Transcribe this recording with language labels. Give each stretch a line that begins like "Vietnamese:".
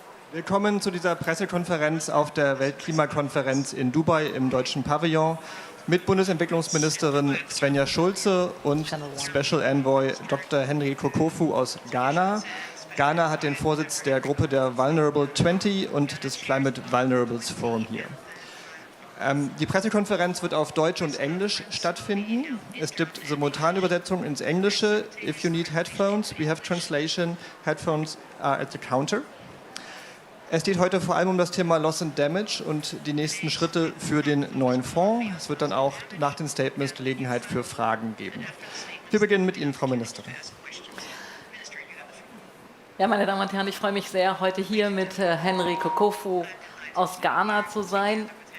German: Willkommen zu dieser Pressekonferenz auf der Weltklimakonferenz in Dubai im Deutschen Pavillon mit Bundesentwicklungsministerin Svenja Schulze und Special Envoy Dr. Henry Kokofu aus Ghana. Ghana hat den Vorsitz der Gruppe der Vulnerable 20 und des Climate Vulnerables Forum hier. Die Pressekonferenz wird auf Deutsch und Englisch stattfinden. Es gibt Simultanübersetzung ins Englische.
English: If you need headphones, we have translation. Headphones are at the counter.
German: Es geht heute vor allem um das Thema Loss and Damage und die nächsten Schritte für den neuen Fonds. Es wird dann auch nach den Statements Gelegenheit für Fragen geben. Wir beginnen mit Ihnen, Frau Ministerin. Ja, meine Damen und Herren, ich freue mich sehr, heute hier mit Henry Kokofu aus Ghana zu sein.